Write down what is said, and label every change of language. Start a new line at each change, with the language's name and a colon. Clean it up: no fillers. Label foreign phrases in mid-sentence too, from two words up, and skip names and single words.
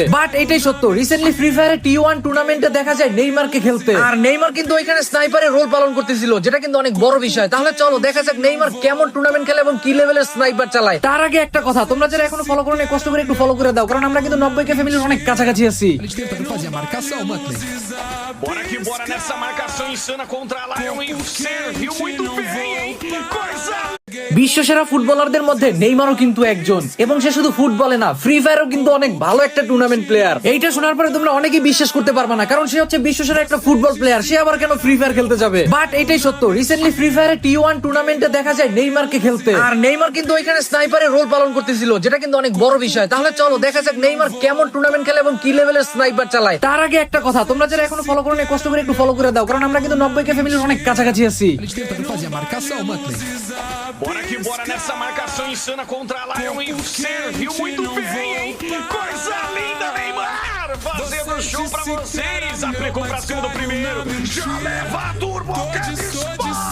Bangla: বাট এটাই সত্য, রিসেন্টলি ফ্রি ফায়ারে T1 টুর্নামেন্টে দেখা যায় নেইমারকে খেলতে, আর নেইমার কিন্তু ওইখানে স্নাইপারের রোল পালন করতেছিল, যেটা কিন্তু অনেক বড় বিষয়। তাহলে চলো দেখা যাক নেইমার কেমন টুর্নামেন্ট খেলে এবং কি লেভেলের স্নাইপার চালায়। তার আগে একটা কথা, তোমরা যারা এখনো ফলো করো না, কষ্ট করে একটু ফলো করে দাও, কারণ আমরা কিন্তু 90K ফ্যামিলির অনেক কাছাকাছি আছি।
Portuguese: Eles tentando fazer a marcação, Muttley. Bora que bora nessa marcação insana contra a Lion, hein? Serviu muito bem, hein? Coisa
Bangla: বিশ্বসেরা ফুটবলারদের মধ্যে নেইমারও কিন্তু একজন, এবং সে শুধু ফুটবলে না, ফ্রি ফায়ারও কিন্তু অনেক ভালো একটা টুর্নামেন্ট প্লেয়ার। এইটা শোনার পরে তোমরা অনেকেই বিশ্বাস করতে পারবে না, কারণ সে হচ্ছে বিশ্বসেরা একটা ফুটবল প্লেয়ার, সে আবার কেন ফ্রি ফায়ার খেলতে যাবে। বাট এটাই সত্য, রিসেন্টলি ফ্রি ফায়ারে T1 টুর্নামেন্টে দেখা যায় নেইমারকে খেলতে, আর নেইমার কিন্তু ওইখানে স্নাইপারের রোল পালন করতেছিল, যেটা কিন্তু অনেক বড় বিষয়। তাহলে চলো দেখা যাক নেইমার কেমন টুর্নামেন্ট খেলে এবং কি লেভেলের স্নাইপার চালায়। তার আগে একটা কথা, তোমরা যারা এখনো ফলো করো না, কষ্ট করে একটু ফলো করে দাও, কারণ আমরা কিন্তু 90K ফ্যামিলির অনেক কাছাকাছি আছি।
Portuguese: Eles tentando fazer a marcação, Muttley. Bora que bora nessa marcação insana contra a Lion, hein? Serviu muito bem, hein? Coisa linda, Neymar! Fazendo show pra vocês! Aplicou pra cima do primeiro! Já leva a turbo! Que disparo!